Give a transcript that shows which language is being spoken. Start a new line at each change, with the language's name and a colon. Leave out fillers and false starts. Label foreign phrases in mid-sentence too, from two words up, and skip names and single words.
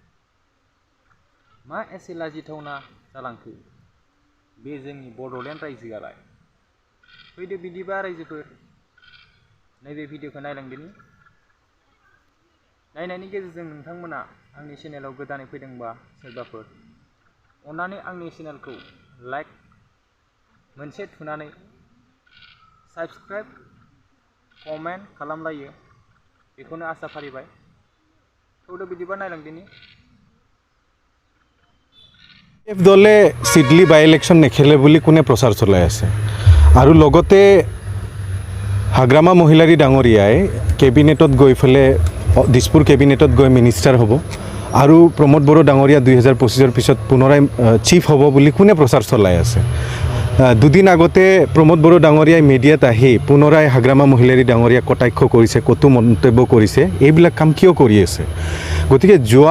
Bodo: मा एसे लाजिथावना जालांखो बे जोंनि बड'लेण्ड रायजोआलाय फैदो बिदिबा रायजोफोर नैबे भिडिअखौ नायलांदिनि नायनायनि गेजेरजों नोंथांमोना आंनि चेनेलाव गोदानै फैदोंबा सोरबाफोर अन्नानै आंनि चेनेलखौ लाइक मोनसे थुनानै
English: subscribe comment
Bodo: खालामलायो बेखौनो आसा फारिबाय फैदो बिदिबा नायलांदिनि
Assamese: দলে সিডলি
English: by election
Assamese: নেখেলে বুলি কোনে প্ৰচাৰ চলাই আছে আৰু লগতে হাগ্ৰামা মহিলাৰী ডাঙৰীয়াই কেবিনেটত গৈ ফেলে দিছপুৰ কেবিনেটত গৈ মিনিষ্টাৰ হ'ব আৰু প্ৰমোদ বড়ো ডাঙৰীয়া 2025ৰ পিছত পুনৰাই চিফ হ'ব বুলি কোনে প্ৰচাৰ চলাই আছে দুদিন আগতে প্ৰমোদ বড়ো ডাঙৰীয়াই মিডিয়াত আহি পুনৰাই হাগ্ৰামা মহিলাৰী ডাঙৰীয়া কটাক্ষ কৰিছে কটু মন্তব্য কৰিছে এইবিলাক কাম কিয় কৰি আছে গতিকে যোৱা